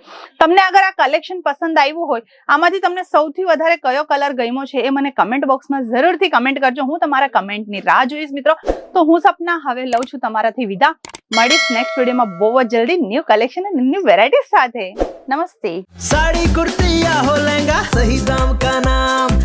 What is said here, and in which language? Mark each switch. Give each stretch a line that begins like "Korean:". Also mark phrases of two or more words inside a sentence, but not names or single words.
Gujarati: તમને અગર આ કલેક્શન પસંદ આવ્યું હોય, આમાંથી તમને સૌથી વધારે કયો કલર ગમ્યો છે એ મને કમેન્ટ બોક્સમાં જરૂરથી કમેન્ટ કરજો. હું તમારા કમેન્ટની રાહ જોઈશ મિત્રો. તો હું સપના હવે લઉં છું તમારાથી વિદા. મળીશ નેક્સ્ટ વિડીયોમાં બહુ જ જલ્દી
English: new collection
Gujarati: અને
English: new varieties
Gujarati: સાથે. નમસ્તે.
Hindi: साड़ी कुर्ती या हो लहंगा, सही दाम का नाम